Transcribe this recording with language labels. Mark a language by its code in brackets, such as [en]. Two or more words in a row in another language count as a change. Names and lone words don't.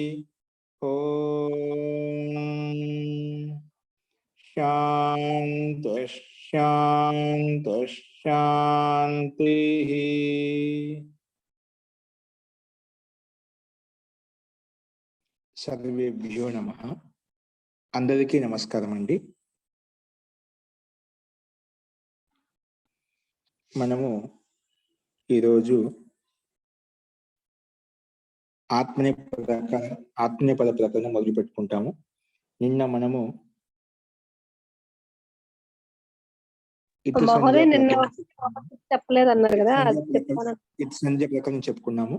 [sa] ओम शांति शांति शांति। सर्वेभ्यो नमः। [te] అందరికీ నమస్కారం అండీ। మనము ఈరోజు ఆత్మనేపద ప్రకరణ మొదలు పెట్టుకుంటాము. నిన్న మనము సంధ్య ప్రకరణం చెప్పుకున్నాము.